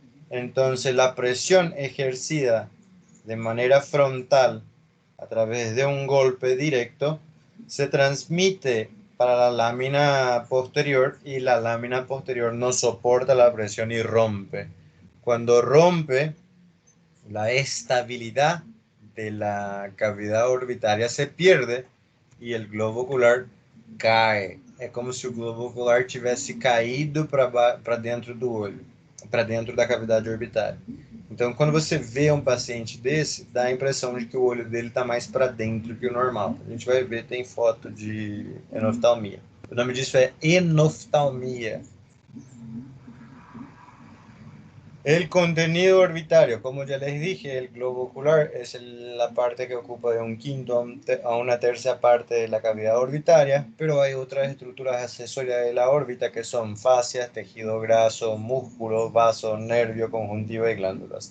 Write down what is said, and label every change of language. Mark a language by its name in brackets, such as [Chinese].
[Spanish] Entonces la presión ejercida de manera frontal a través de un golpe directo se transmite para la lámina posterior, y la lámina posterior no soporta la presión y rompe. Cuando rompe, la estabilidad de la cavidad orbitaria se pierde y el globo ocular cae. [Portuguese] É como se o globo ocular tivesse caído para dentro do olho, para dentro da cavidade orbitária. Então, quando você vê um paciente desse, dá a impressão de que o olho dele está mais para dentro que o normal. A gente vai ver, tem foto de enoftalmia. O nome disso é enoftalmia. [Spanish] El contenido orbitario, como ya les dije, el globo ocular es la parte que ocupa de un quinto a una tercera parte de la cavidad orbitaria, pero hay otras estructuras accesorias de la órbita que son fascias, tejido graso, músculos, vasos, nervio, conjuntiva y glándulas.